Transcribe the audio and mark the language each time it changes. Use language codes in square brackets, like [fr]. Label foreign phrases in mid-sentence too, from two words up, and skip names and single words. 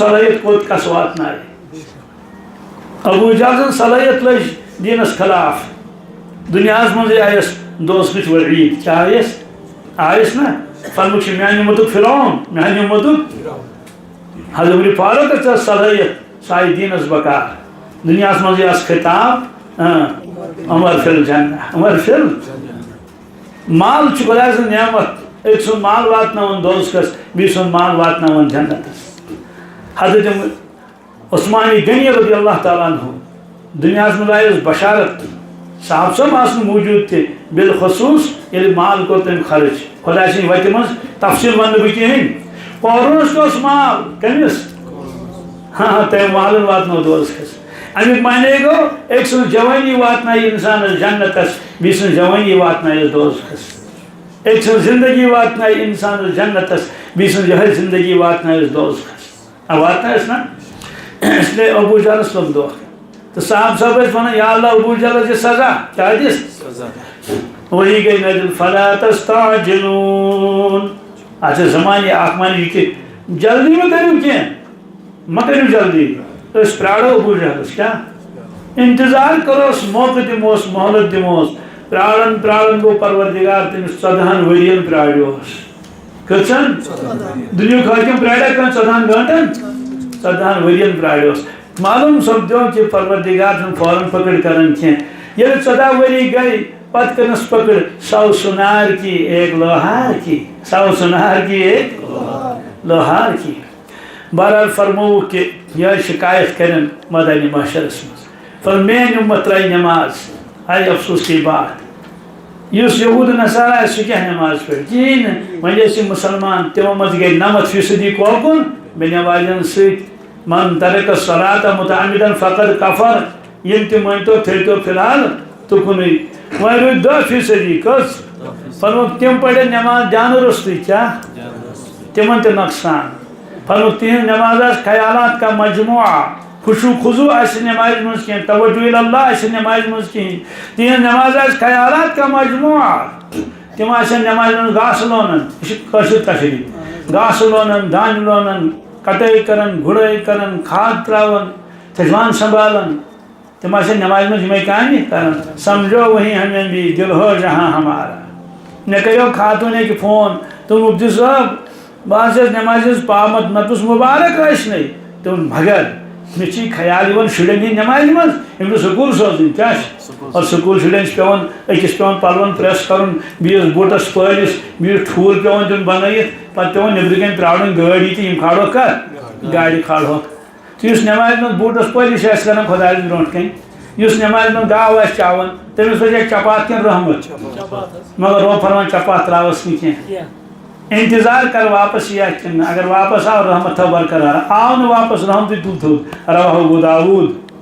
[ks] صلٲحیت کوٚت کس واتنایہِ ابو جہل سٕنٛز صلٲحیت لٔج دیٖنس خلاف دُنیاہس منٛزٕے آیس دوزخٕچ وعیٖد کیٛاہ آیس نہ فرمُک چھُ میانہِ اُمتُک فرعون میانہِ اُمتُک حضرت عمر فاروقس ٲس صلٲحیت سُہ آیہِ دیٖنس بکار دُنیاہس منٛزٕے آس خطاب [ar] عمر فی الجنہ عمر فی مال [ks] چھُ خۄداے سٕنٛز نعمت أکۍ سُنٛد مال واتناوان دوزخس بیٚیہِ سُنٛد مال واتناوان جنتس حضرت عثمانی غنی [ar] رضی اللہ تعالیٰ عنہ [ks] دُنیاہس منٛز آیس بشارت صاحب صٲب آسنہٕ موٗجوٗد تہِ بالخصوٗص ییٚلہِ مال کوٚر تٔمۍ خرٕچ خۄداے سٕنٛدِ وتہِ منٛز تفصیٖل وننہٕ بہٕ کِہیٖنۍ قارونس تہِ اوس مال کٔمِس تٔمۍ مالن واتنوو دوزخس امیُک معنی گوٚو أکۍ سٕنٛز جوٲنی واتنایہِ انسانس جنتس بیٚیہِ سٕنٛز جوٲنی واتنایس دوزخس أکۍ سٕنٛز زندگی واتنایہِ انسانس جنتس بیٚیہِ سٕنٛز یِہے زندگی واتنایس دوزخس واتنایس نا اس لیے ابو جہلس لوٚگ دھوکہٕ تہٕ صاحب صٲب ٲسۍ ونان یا اللہ ابو جہلس دِ سزا کیٛاہ دِس وہی گٔے نٲزِل [ar] فلا تستعجلون [ks] اتھ چھِ زمانہِ اکھ معنی یہِ کہِ جلدی مہ کٔرِو کینٛہہ مہ کٔرِو جلدی أسۍ پرٛارو ابو جہلس کیٛاہ انتظار کروس موقعہٕ دِموس مہلت دِموس پرٛاران پرٛاران گوٚو پروردگار تٔمِس 14 ؤرین پرٛاریوس کٔژن دُنیُک حٲکِم پرٛاریٛا کٲنٛسہِ 14 گٲنٛٹن 14 ؤرین پرٛاریوس معلوٗم سپدیو کہِ پروردگار چھُنہٕ فوراً پکڑ کران کینٛہہ ییٚلہِ 14 ؤری گٔے پتہٕ کٔرنس پکڑ [ur] 100 سُنار کی ایک لوہار کی 100 سُنار کی ایک لوہار کی [ks] بہرحال فرموو کہ یہ شکایت کرن مدنی محشرس منٛز فرمو میٲنۍ اُمت ترٛایہِ نٮ۪ماز آیہِ [ur] افسوس کی بات [ks] یُس یہود نصارہ سُہ کیٛاہ نماز پڑِ کِہیٖنۍ نہٕ وۄنۍ ٲسۍ یِم مُسلمان تِمو منٛز گٔے 90% کۄکُن بے نٮ۪مازٮ۪ن سۭتۍ [ar] من ترک الصلاۃ متعمدا فقد کفر [ks] یِم تہِ مٲنۍتو تھٲیتو فی الحال تُکنُے وۄنۍ روٗدۍ 10% کٔژ فرموکھ تِم پرن نماز جانہٕ روٚستُے کیٛاہ تِمن تہِ نۄقصان فرموکھ تِہنٛز نماز آسہِ [ur] خیالات کا مجموعہ [ks] خشوع خضوع آسہِ نمازِ منٛز کینٛہہ توجہ اللہ آسہِ نمازِ منٛز کِہیٖنۍ تِہنٛز نماز آسہِ [ur] خیالات کا مجموعہ [ks] تِم آسن نمازِ منٛز گاسہٕ لونان یہِ چھِ کٲشِر تشریح گاسہٕ لونان دانہِ لونان کٹٲے کران گُڑٲے کران کھاد تراوان تھجوان سنبھالان تِم آسن نمازِ منٛز یِمے کامہِ کران [ur] سمجھو وہیں ہمیں بھی دل ہو جہاں ہمارا [ks] مےٚ کریو خاتوٗن اکہِ فون دوٚپُن مفتی صٲب بہٕ حظ چھس نمازِ ہٕنٛز پابنٛد مےٚ دوٚپُس مُبارک ٲسنَے دوٚپُن مگر مےٚ چھِ خیال یِوان شُرٮ۪ن ہِنٛدۍ نمازِ منٛز یِم چھِ سکوٗل سوزٕنۍ کیٛاہ چھِ اور سکوٗل شُرٮ۪ن چھِ پٮ۪وان أکِس پٮ۪وان پَلوَن پرٛٮ۪س کَرُن بیٚیِس بوٗٹَس پٲلِس بیٚیِس ٹھوٗل پٮ۪وان دیُن بَنٲیِتھ پَتہٕ پٮ۪وان نیٚبرٕ کَنۍ پرٛارُن گٲڑۍ تہٕ یِم کھالوکھ کَتھ گاڑِ کھالہوکھ تہٕ یُس نمازِ منٛز بوٗٹَس پٲلِس آسہِ کَران خۄدایَس برونٛٹھ کَنۍ یُس نمازِ منٛز گاو آسہِ چاوان تٔمِس پَزِ چپات کِنہٕ رحمت مگر رۄب فرمان چپات ترٛاوَس نہٕ کینٛہہ انتظار کر واپس یہ کن اگر واپس آو رحمت تھو برقرار آو نہ واپس رحمت تل تھوٚد رواہ ابو داؤد